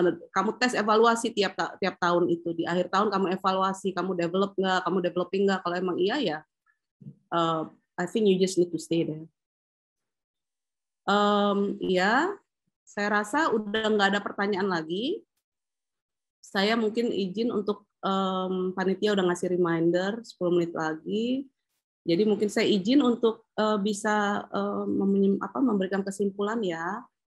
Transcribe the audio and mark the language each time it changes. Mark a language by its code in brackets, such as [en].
[id] Kamu tes evaluasi tiap tahun itu. Di akhir tahun kamu evaluasi, kamu develop nggak, kamu developing nggak. [en] Kalau emang iya ya, I think you just need to stay there. [id] Ya, saya rasa udah nggak ada pertanyaan lagi. Saya mungkin izin untuk panitia udah ngasih reminder 10 menit lagi. Jadi mungkin saya izin untuk bisa memberikan kesimpulan ya.